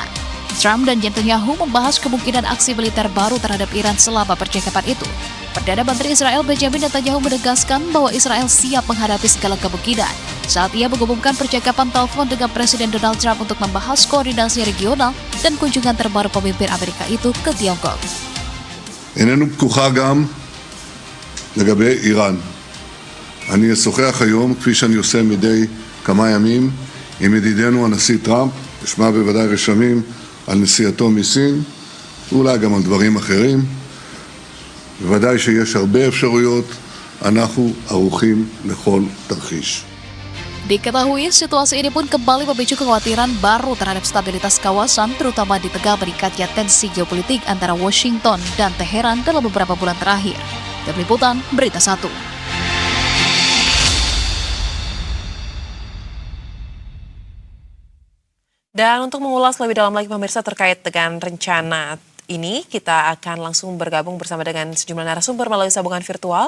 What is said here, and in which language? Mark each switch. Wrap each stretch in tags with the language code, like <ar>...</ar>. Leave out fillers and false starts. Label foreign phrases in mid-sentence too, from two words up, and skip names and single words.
<id>Trump dan Netanyahu membahas kemungkinan aksi militer baru terhadap Iran selama percakapan itu. Perdana Menteri Israel Benjamin Netanyahu menegaskan bahwa Israel siap menghadapi segala kemungkinan saat ia mengumumkan percakapan telepon dengan Presiden Donald Trump untuk membahas koordinasi regional dan kunjungan terbaru pemimpin Amerika itu ke Tiongkok.</id> <he>איננו פתוחה גם לגבי איראן. אני אשוחח היום, כפי שאני עושה מדי כמה ימים, עם ידידנו הנשיא טראמפ, אשמע בוודאי רשמים על נסיעתו מסין, ואולי גם על דברים אחרים. בוודאי שיש הרבה אפשרויות, אנחנו ערוכים לכל תרחיש.</he> <id>Diketahui situasi ini pun kembali memicu kekhawatiran baru terhadap stabilitas kawasan, terutama di tengah meningkatnya tensi geopolitik antara Washington dan Teheran dalam beberapa bulan terakhir. Tim Liputan, Berita 1. Dan untuk mengulas lebih dalam lagi pemirsa terkait dengan rencana ini, kita akan langsung bergabung bersama dengan sejumlah narasumber melalui sambungan virtual.</id>